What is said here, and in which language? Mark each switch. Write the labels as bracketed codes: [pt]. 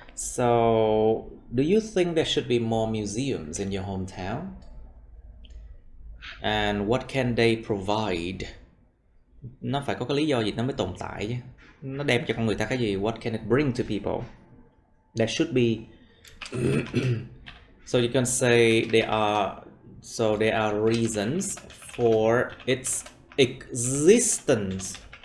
[en] So, do you think there should be more museums in your hometown? And what can they provide? [vi] Nó phải có cái lý do gì nó mới tồn tại chứ. Nó đem cho con người ta cái gì? [en] What can it bring to people? There should be. So you can say there are reasons for its existence.